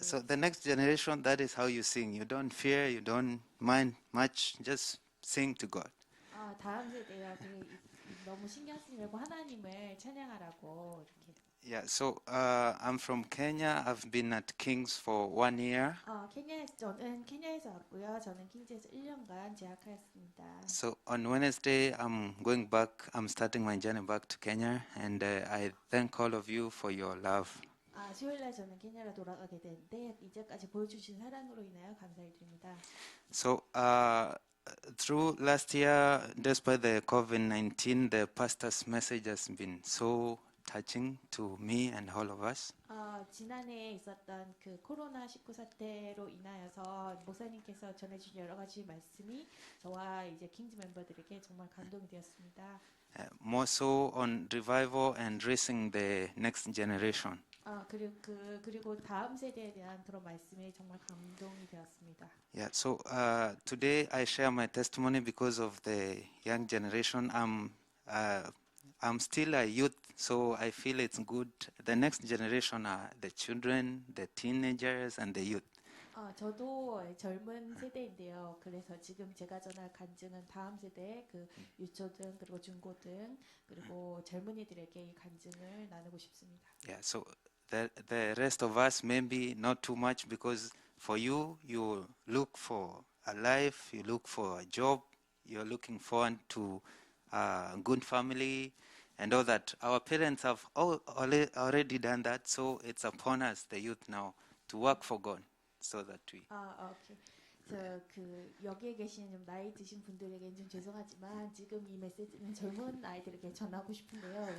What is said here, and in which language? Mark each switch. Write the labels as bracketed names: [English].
[English] So the next generation, that is how you sing. You don't fear, you don't mind much, just sing to God. [Korean] 다음 세대가 너무 신경 쓰지 말고 하나님을 찬양하라고 이렇게. [English] Yeah, so I'm from Kenya. I've been at King's for 1 year. [Korean] 저는 케냐에서 왔고요. 저는 킹즈에서 1년간 재학하였습니다. [English] So on Wednesday, I'm going back. I'm starting my journey back to Kenya, and I thank all of you for your love. [Korean] 수요일날 저는 케냐로 돌아가게 되는데 이제까지 보여주신 사랑으로 인하여 감사드립니다. [English] So through last year, despite the COVID-19, the pastor's message has been so touching to me and all of us. [Korean] 지난해에 있었던 그 코로나19 사태로 인하여서 목사님께서 전해주신 여러 가지 말씀이 저와 이제 킹즈 멤버들에게 정말 감동이 되었습니다. [English] More so on revival and raising the next generation. [Korean] 그리고 다음 세대에 대한 그런 말씀이 정말 감동이 되었습니다. [English] Yeah, so today I share my testimony because of the young generation. I'm still a youth, so I feel it's good. The next generation are the children, the teenagers, and the youth. [Korean] 저도 젊은 세대인데요. 그래서 지금 제가 전할 간증은 다음 세대의 그 유초등 그리고 중고등 그리고 젊은이들에게 이 간증을 나누고 싶습니다. [English] Yeah, so the rest of us maybe not too much because for you look for a life, you look for a job, you're looking forward to a good family and all that. Our parents have already done that, so it's upon us, the youth now, to work for God so that we. 오케이. [Korean] 여기에 계신 좀 나이 드신 분들에게는 좀 죄송하지만 지금 이 메시지는 젊은 아이들에게 전하고 싶은데요.